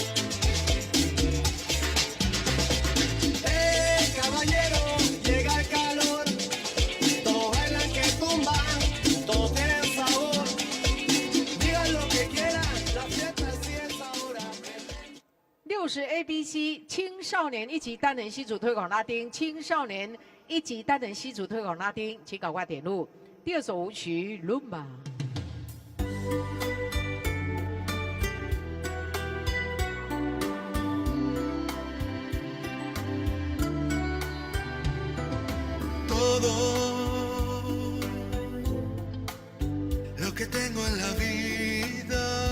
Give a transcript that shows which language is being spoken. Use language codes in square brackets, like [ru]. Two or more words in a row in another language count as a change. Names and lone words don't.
[es] Caballero, llega el calor. Todos bailan que tumban, todos tienen sabor. Digan lo que quieran, la fiesta sí es ahora. [zh] 60 ABC 青少年1级单人戏组推广拉丁，青少年1级单人戏组推广拉丁，请赶快点入。第2首舞曲《Rumba》。 [es] Todo lo que tengo en la vida,